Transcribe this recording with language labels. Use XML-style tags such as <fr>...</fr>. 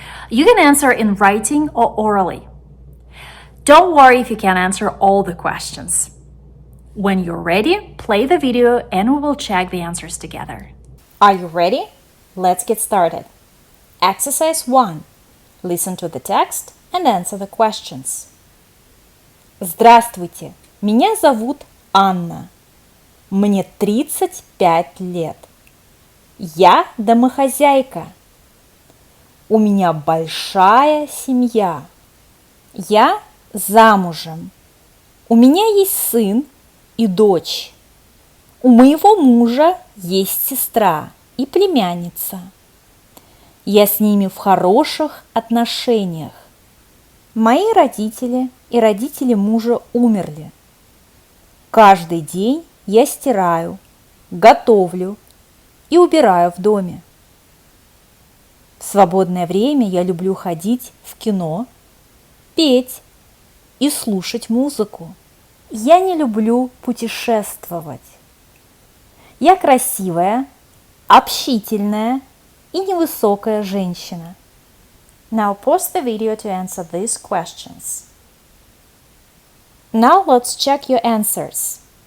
<en>You can answer in writing or orally. Don't worry if you can't answer all the questions. When you're ready, play the video and we will check the answers together. Are you ready? Let's get started. Exercise 1. Listen to the text and answer the questions.</en> <ru>Здравствуйте, меня зовут Анна. Мне 35 лет. Я домохозяйка. У меня большая семья. Я замужем. У меня есть сын и дочь. У моего мужа есть сестра. и племянница. Я с ними в хороших отношениях. Мои родители и родители мужа умерли. Каждый день я стираю, готовлю и убираю в доме. В свободное время я люблю ходить в кино, петь и слушать музыку. Я не люблю путешествовать. Я красивая, общительная и невысокая женщина.</ru> <en>Now pause the video to answer these questions. Now let's check your answers.</en>